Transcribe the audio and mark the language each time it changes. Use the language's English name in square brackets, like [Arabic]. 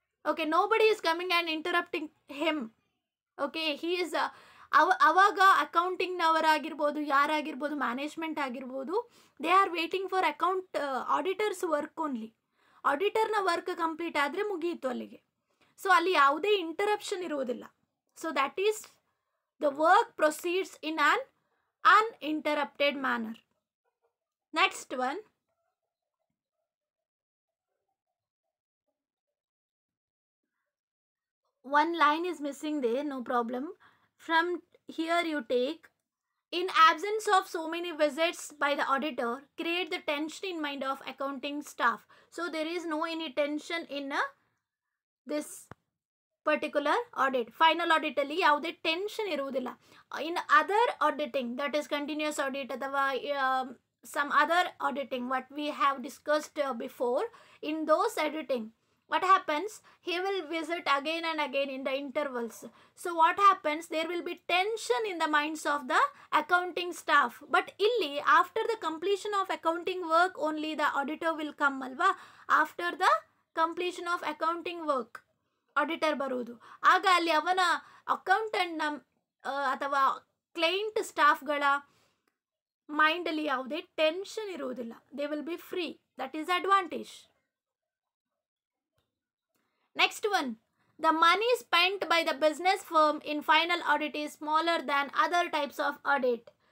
[English] Okay, nobody is coming and interrupting hmm. Okay, he is [Kannada] ಅವಾಗ ಅಕೌಂಟಿಂಗ್ನವರಾಗಿರ್ಬೋದು, ಯಾರಾಗಿರ್ಬೋದು, management ಆಗಿರ್ಬೋದು, [English] They are waiting for auditors work only. [Kannada] ಆಡಿಟರ್ನ work complete ಆದರೆ ಮುಗಿಯಿತು ಅಲ್ಲಿಗೆ. So ಅಲ್ಲಿ ಯಾವುದೇ ಇಂಟರಪ್ಷನ್ ಇರುವುದಿಲ್ಲ. [English] So that is the work proceeds in an uninterrupted manner. Next one, one line is missing there, no problem. From here you take, in absence of so many visits by the auditor, create the tension in mind of accounting staff. So there is no any tension in this particular audit. [Kannada] Final audit ಅಲ್ಲಿ ಯಾವುದೇ tension ಇರುವುದಿಲ್ಲ. [English] In other auditing, that is continuous audit ಅಥವಾ some other auditing what we have discussed before, in those auditing what happens, he will visit again and again in the intervals. So what happens, there will be tension in the minds of the accounting staff. But illi after the completion of accounting work only the auditor will come alva. After the completion of accounting work [Kannada] auditor ಬರುವುದು. ಆಗ ಅಲ್ಲಿ ಅವನ ಅಕೌಂಟೆಂಟ್ನ ಅಥವಾ client ಸ್ಟಾಫ್ಗಳ ಮೈಂಡಲ್ಲಿ ಯಾವುದೇ tension ಇರುವುದಿಲ್ಲ. [English] They will be free. That is advantage. Next one, the money spent by the business firm in final audit is smaller than other types of audit.